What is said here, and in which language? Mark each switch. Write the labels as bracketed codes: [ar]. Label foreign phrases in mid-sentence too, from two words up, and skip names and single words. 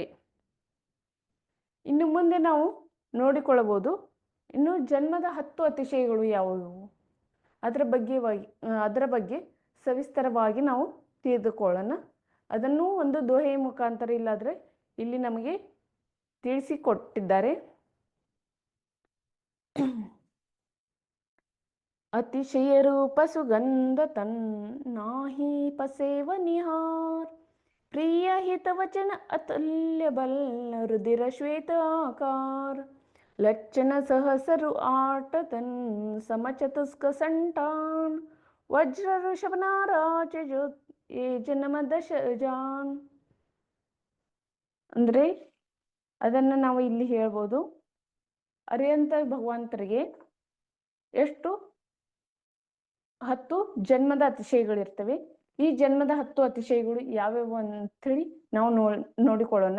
[kn] ಇನ್ನು ಮುಂದೆ ನಾವು ನೋಡಿಕೊಳ್ಳಬಹುದು ಇನ್ನು ಜನ್ಮದ 10 ಅತಿಶಯಗಳು ಯಾವುವು, ಅದರ ಬಗ್ಗೆ ಸವಿಸ್ತರವಾಗಿ ನಾವು ತಿಳಿದುಕೊಳ್ಳೋಣ. ಅದನ್ನು ಒಂದು ದೋಹೆಯ ಮುಖಾಂತರ ಇಲ್ಲಾದರೆ ಇಲ್ಲಿ ನಮಗೆ ತಿಳಿಸಿಕೊಟ್ಟಿದ್ದಾರೆ. [hi] अतिशय रूप सुगंध तन नाही पसेव निहार। प्रिय हित वचन अतुल्य बल रुधिर श्वेत आकार। लक्षण सहसरु आट तन समचतुस्क संतान। वज्र ऋषभ नाराज जो ये जन्म 10 ಜಾನ್. [kn] ಅಂದರೆ ಅದನ್ನು ನಾವು ಇಲ್ಲಿ ಹೇಳ್ಬೋದು, ಅರಿಯಂತ ಭಗವಂತರಿಗೆ ಎಷ್ಟು 10 ಜನ್ಮದ ಅತಿಶಯಗಳಿರ್ತವೆ. ಈ ಜನ್ಮದ 10 ಅತಿಶಯಗಳು ಯಾವ್ಯಾವು ಅಂಥೇಳಿ ನಾವು ನೋಡಿಕೊಳ್ಳೋಣ.